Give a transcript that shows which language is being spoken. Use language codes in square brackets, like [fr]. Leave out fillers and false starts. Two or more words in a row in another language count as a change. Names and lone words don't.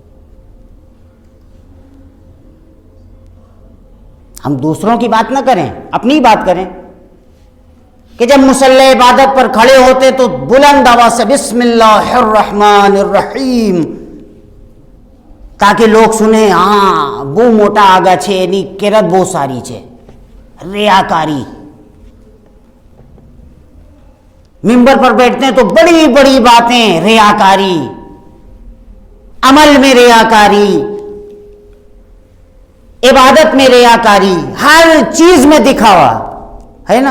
[ur] ہم دوسروں کی بات نہ کریں، اپنی بات کریں کہ جب مصلی عبادت پر کھڑے ہوتے تو بلند آواز سے [ar] بسم اللہ الرحمن الرحیم، [ur] تاکہ لوگ سنیں [ks] ہاں بو موٹا آگا چھے نی کرت بو ساری چھے، [ur] ریاکاری۔ ممبر پر بیٹھتے ہیں تو بڑی بڑی باتیں، ریاکاری، عمل میں ریاکاری، عبادت میں ریاکاری، ہر چیز میں دکھاوا ہے نا۔